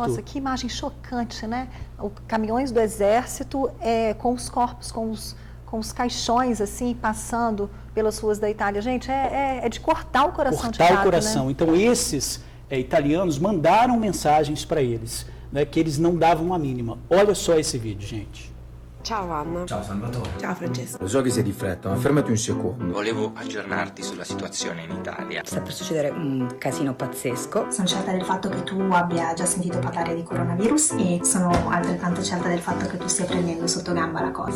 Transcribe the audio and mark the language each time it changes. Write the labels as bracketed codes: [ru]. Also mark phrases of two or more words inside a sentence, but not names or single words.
[pt] Nossa, que imagem chocante, né? Caminhões do Exército com os corpos, com os caixões, assim, passando pelas ruas da Itália. Gente, é de cortar o coração de cada, cortar o coração. Né? Então, esses italianos mandaram mensagens para eles, né, que eles não davam a mínima. Olha só esse vídeo, gente. [it] Ciao Anna. Ciao Salvatore. Ciao Francesca. Lo so che sei di fretta, ma fermati un secondo. Volevo aggiornarti sulla situazione in Italia. Sta per succedere un casino pazzesco. Sono certa del fatto che tu abbia già sentito parlare di coronavirus e sono altrettanto certa del fatto che tu stia prendendo sotto gamba la cosa.